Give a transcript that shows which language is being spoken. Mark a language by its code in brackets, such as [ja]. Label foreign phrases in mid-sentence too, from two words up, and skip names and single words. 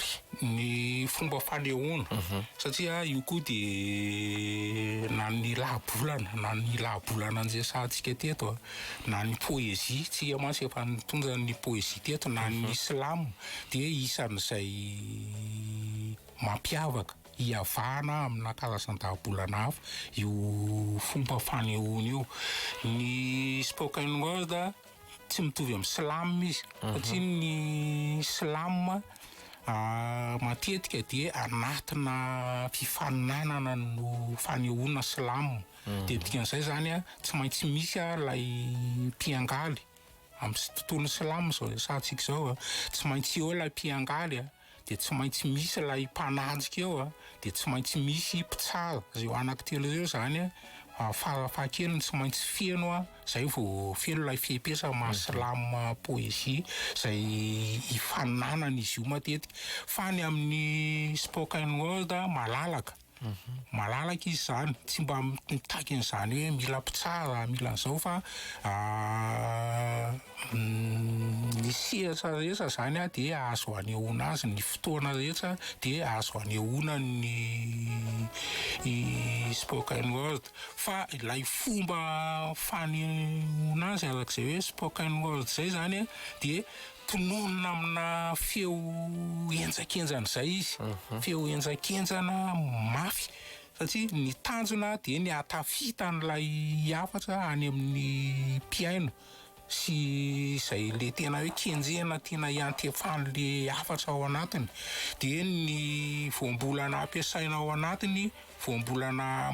[mg] Ny fomba fanehoana satria io koa de na ny lahabolana anjesantsika teto na ny poezia tsy mantsy efa nitondra ny poezia teto na ny slama de isan'izay mampiavaka iavana amina karazan-dahabolana hafa io fomba fanehoana io. Ny [en] spoken word [mg] tsy mitovy amin'ny slam izy satria ny slam matetika dia anatina fifaninanana no fanehoana slam de dikan'izay zany tsy maintsy misy lay mpiangaly amin'ny tontolo slam zao resantsika zao tsy maintsy eo lay mpiangaly de tsy maintsy misy lay mpanajika eo de tsy maintsy misy mpitsara zay anankitelo zao zany farafahakeliny tsy maintsy feno zay vao feno lay fiepesa mahasalama poezia zay ifaninanana izy io matetika fa ny amin'ny [en] spoken word [mg] malalaka izy zany tsy mba mitaky an'izany hoe mila mpitsara mila an'izao fa ny sehatra rehetra zany de azo anehoana azy ny fotoana rehetra de azo anehoana ny [en] spoken word [mg] fa ilay fomba fanehoana azy arak'izay hoe [en] spoken word [mg] zay zany de tononina amina feo enjakenjana zay izy feo enjakenjana mafy satria ny tanjona de ny atafitan'ilay hafatra any amin'ny piaino sy zay le tena hoe kenjena tena iantefan'le hafatra ao anatiny de ny voambolana ampiasaina ao anatiny voambolana